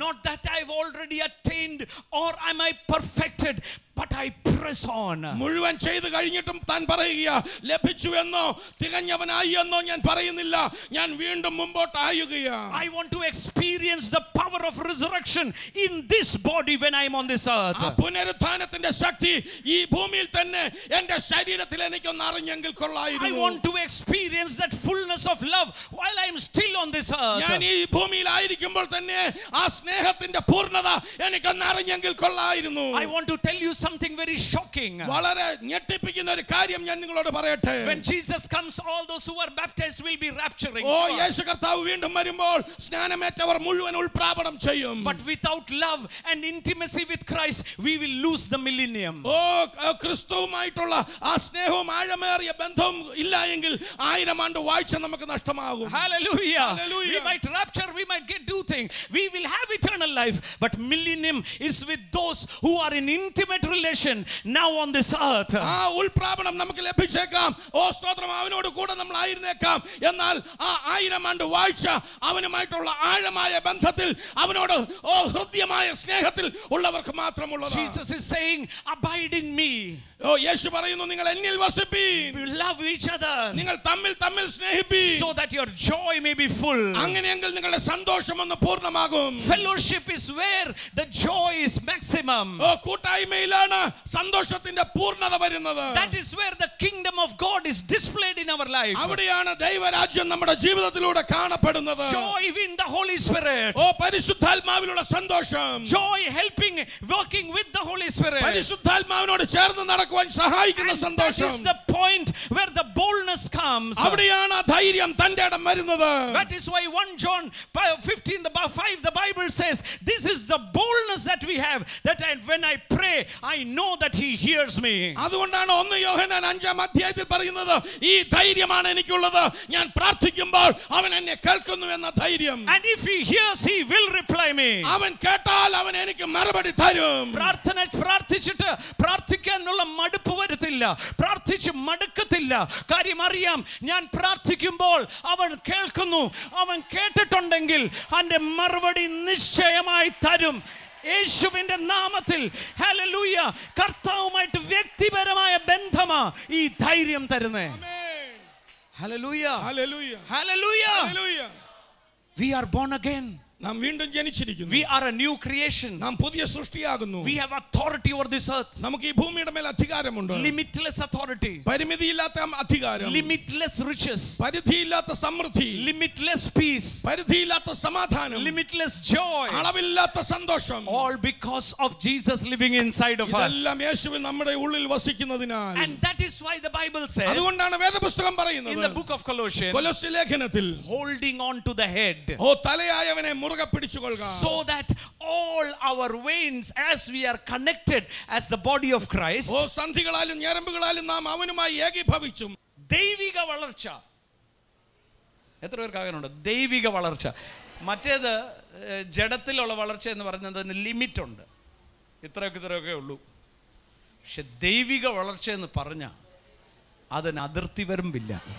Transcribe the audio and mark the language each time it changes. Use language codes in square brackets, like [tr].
[en] not that I've already attained or am I perfected, but I press on. [ml] മുഴുവൻ ചെയ്തു കഴിഞ്ഞിട്ടും താൻ പറയുക, ലഭിച്ചു എന്നോ തികഞ്ഞവനായി എന്നോ ഞാൻ പറയുന്നില്ല, ഞാൻ വീണ്ടും മുമ്പോട്ടായുകയാണ്. [en] I want to experience the power of resurrection in this body when I am on this earth. [ml] ആ പുനരുത്ഥാനത്തിന്റെ ശക്തി ഈ ഭൂമിയിൽ തന്നെ എൻ്റെ ശരീരത്തിൽ എനിക്കൊന്ന് അറിഞ്ഞെങ്കിൽ [en] I [ml] കൊള്ളായിരുന്നു. [en] want to experience that fullness of love while I am still on this [ml] ഞാൻ [en] earth. [ml] ഈ ഭൂമിയിലായിരിക്കുമ്പോൾ തന്നെ ആ സ്നേഹത്തിന്റെ പൂർണ്ണത എനിക്കൊന്ന് അറിഞ്ഞെങ്കിൽ കൊള്ളായിരുന്നു. [en] I want to tell you something very short shocking. [ml] വളരെ ഞെട്ടിപ്പിക്കുന്ന ഒരു കാര്യം ഞാൻ നിങ്ങളോട് പറയട്ടെ. [en] When Jesus comes, all those who are baptized will be rapturing. [ml] ഓ യേശു കർത്താവ് വീണ്ടും വരുമ്പോൾ സ്നാനമേറ്റവർ മുഴുവൻ ഉൾപ്രാപണം ചെയ്യും. [en] But without love and intimacy with Christ, we will lose the millennium. [ml] ഓ ക്രിസ്തുവുമായിട്ടുള്ള ആ സ്നേഹവും ആഴമേറിയ ബന്ധവും ഇല്ല എങ്കിൽ 1000 ആണ്ട് വാഴ്ച നമുക്ക് നഷ്ടമാകും. [en] Hallelujah. Hallelujah. We might rapture, we might do things. We will have eternal life, but millennium is with those who are in intimate relation now on this earth. [ml] ആ ഉൾപ്രാപണം നമുക്ക് ലഭിച്ചേക്കാം. ഓ സ്തോത്രം, അവനോട് കൂടെ നമ്മൾ ആയിരുന്നേക്കാം. എന്നാൽ ആ 1000 ആണ്ട് വാഴ്ച അവനുമായിട്ടുള്ള ആഴമായ ബന്ധത്തിൽ, അവനോട് ഓ ഹൃദ്യമായ സ്നേഹത്തിൽ ഉള്ളവർക്ക് മാത്രമുള്ളതാണ്. [en] Jesus is saying, abide in me. [ml] ഓ യേശു പറയുന്നു, നിങ്ങൾ എന്നിൽ വസിപ്പീൻ. [en] Love each other, [ml] നിങ്ങൾ തമ്മിൽ സ്നേഹിപ്പീൻ. [en] so that your joy may be full. [ml] അങ്ങനെയെങ്കിൽ നിങ്ങളുടെ സന്തോഷം ഒന്ന് പൂർണ്ണമാകും. [en] Fellowship is where the joy is maximum. [ml] ഓ കൂട്ടായ്മയിലാണ് സന്തോഷത്തിന്റെ പൂർണ്ണത വരുന്നത്. [en] That is where the kingdom of God is displayed in our life. [ml] അവിടെയാണ് ദൈവരാജ്യം നമ്മുടെ ജീവിതത്തിലൂടെ കാണപ്പെടുന്നത്. [en] Joy in the Holy Spirit. [ml] ഓ പരിശുദ്ധാത്മാവിലുള്ള സന്തോഷം. [en] Joy helping, working with the Holy Spirit. [ml] പരിശുദ്ധാത്മാവിനോട് ചേർന്ന് നടക്കുവാൻ സഹായിക്കുന്ന [en] And that [ml] സന്തോഷം. [en] is the point where the boldness comes. [ml] അവിടെയാണ് ധൈര്യം തന്റെ ഇടം വരുന്നത്. [en] That is why 1 John 15:5 the Bible says, this is the boldness that we have, that when I pray I know that he hears me. [ml] അതുകൊണ്ടാണ് 1 യോഹന്നാൻ 5-ാം അധ്യായത്തിൽ പറയുന്നത്, ഈ ധൈര്യമാണ് എനിക്കുള്ളത്, ഞാൻ പ്രാർത്ഥിക്കുമ്പോൾ അവൻ എന്നെ കേൾക്കുന്നു എന്ന ധൈര്യം. [en] And if he hears, he will reply me. [ml] അവൻ കേട്ടാൽ അവൻ എനിക്ക് മറുപടി തരും. പ്രാർത്ഥിച്ചിട്ട് പ്രാർത്ഥിക്കാനുള്ള മടുപ്പ് വരുത്തില്ല, പ്രാർത്ഥിച്ച് മടുക്കത്തില്ല. കാര്യം അറിയാം, ഞാൻ പ്രാർത്ഥിക്കുമ്പോൾ അവൻ കേൾക്കുന്നു. അവൻ കേട്ടിട്ടുണ്ടെങ്കിൽ അവന്റെ മറുപടി നിശ്ചയമായി തരും. യേശുവിന്റെ നാമത്തിൽ ഹല്ലേലൂയ. കർത്താവുമായിട്ട് വ്യക്തിപരമായ ബന്ധമാ ഈ ധൈര്യം തരുന്നേ. Hallelujah, hallelujah, hallelujah. Hallelujah. [en] We are born again. [ml] നാം വീണ്ടും ജനിച്ചിരിക്കുന്നു. [en] We are a new creation. [ml] നാം പുതിയ സൃഷ്ടിയാകുന്നു. [en] We have authority over this earth. [ml] നമുക്ക് ഈ ഭൂമിയുടെ മേൽ അധികാരമുണ്ട്. [en] Limitless authority. [ml] പരിമിതിയില്ലാത്ത അധികാരം. [en] Limitless riches. [ml] പരിധിയില്ലാത്ത സമൃദ്ധി. [en] Limitless peace. [ml] പരിധിയില്ലാത്ത സമാധാനം. [en] Limitless joy. [ml] അളവില്ലാത്ത സന്തോഷം. [en] All because of Jesus living inside of us. [ml] ഇതെല്ലാം യേശുവിൻ നമ്മുടെ ഉള്ളിൽ വസിക്കുന്നതിനാൽ. [en] And that is why the Bible says, [ml] അതുകൊണ്ടാണ് വേദപുസ്തകം പറയുന്നത്, [en] in the book of Colossians, [ml] കൊലോസ്യ ലേഖനത്തിൽ, [en] holding on to the head, [ml] ഓ തലയായവനെ മുറുകെ പിടിച്ചുകൊള്ളുക. [en] so that all our veins, as we are connected as the body of Christ, [ml] ഓ സന്ധികളാലും ഞരമ്പുകളാലും നാം അവനുമായി ഏകീഭവിച്ചും. ദൈവിക വളർച്ച. എത്ര പേർക്ക് ആകാനുണ്ട് ദൈവിക വളർച്ച? മറ്റേത് ജഡത്തിലുള്ള വളർച്ച എന്ന് പറയുന്നതിന് ലിമിറ്റ് ഉണ്ട്, ഇത്രയൊക്കെ ഉള്ളൂ. പക്ഷെ ദൈവിക വളർച്ച എന്ന് പറഞ്ഞാൽ അതിന് അതിർത്തി വരുമ്പില്ല.